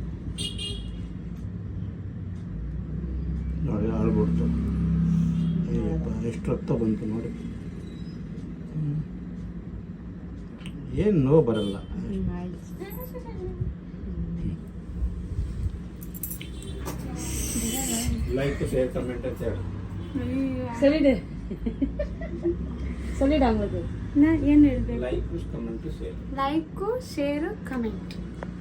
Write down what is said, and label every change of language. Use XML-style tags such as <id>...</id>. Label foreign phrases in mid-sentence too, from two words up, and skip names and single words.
<kn>ನೋಡಿ ಆಳ್ಬಿಡ್ತು ಎಷ್ಟು ರಕ್ತ ಬಂತು ನೋಡಿ ಏನು ನೋವು ಬರಲ್ಲ</kn> <en>like share comment</en> <kn>ಅಂತ ಹೇಳಿ</kn> <ta>சொல்லிடு சொல்லிடு அவங்களுக்கு</ta> <kn>ನಾ ಏನು ಹೇಳ್ಬೇಕು</kn> <en>like comment share like share comment</en>